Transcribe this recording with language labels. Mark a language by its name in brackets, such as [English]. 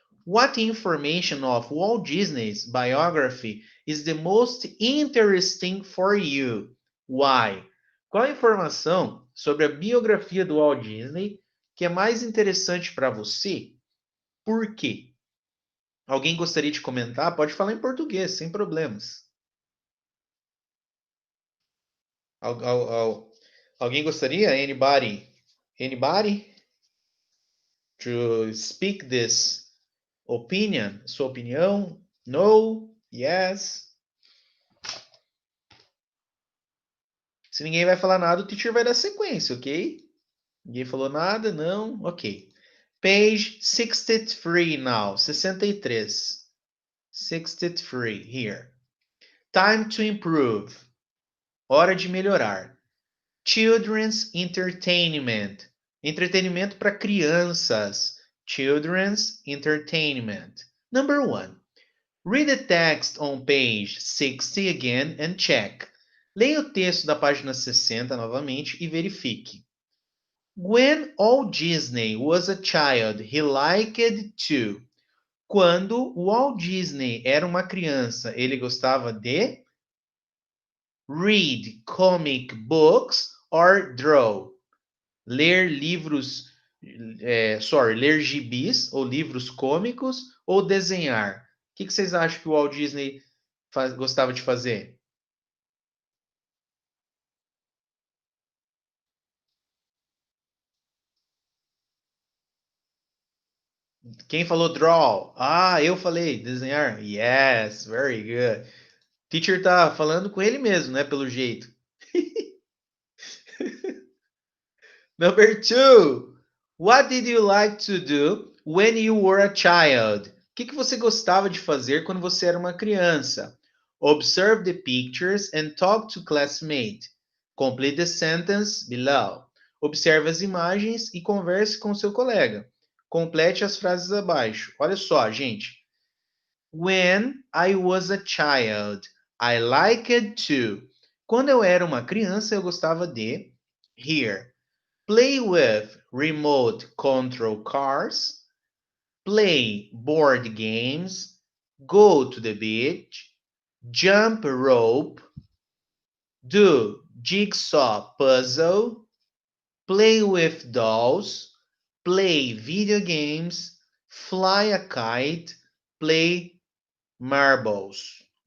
[English] What information of Walt Disney's biography is the most interesting for you? Why? [Portuguese] Qual a informação sobre a biografia do Walt Disney que é mais interessante para você? Por quê? Alguém gostaria de comentar? Pode falar em português, sem problemas. Alguém gostaria? [English] Anybody? Anybody? To speak this opinion? [Portuguese] Sua opinião? [English] No? Yes? [Portuguese] Se ninguém vai falar nada, o teacher vai dar sequência, ok? Ninguém falou nada? Não? Ok. [English] Page 63 now. 63. 63 here. Time to improve. [Portuguese] Hora de melhorar. [English] Children's entertainment. [Portuguese] Entretenimento para crianças. [English] Children's entertainment. Number 1. Read the text on page 60 again and check. [Portuguese] Leia o texto da página 60 novamente e verifique. [English] When Walt Disney was a child, he liked to. [Portuguese] Quando Walt Disney era uma criança, ele gostava de [English] read comic books or draw. [Portuguese] Ler livros, ler gibis ou livros cômicos ou desenhar. O que vocês acham que o Walt Disney gostava de fazer? Quem falou draw? Ah, eu falei desenhar. [English] Yes, very good. [Portuguese] Teacher tá falando com ele mesmo, né? Pelo jeito. [English] Number 2. What did you like to do when you were a child? [Portuguese] O que você gostava de fazer quando você era uma criança? [English] Observe the pictures and talk to classmate. Complete the sentence below. [Portuguese] Observe as imagens e converse com seu colega. Complete as frases abaixo. Olha só, gente. [English] When I was a child, I liked to. [Portuguese] Quando eu era uma criança, eu gostava de here. [English] Play with remote control cars, play board games, go to the beach, jump rope, do jigsaw puzzle, play with dolls, play video games, fly a kite, play marbles.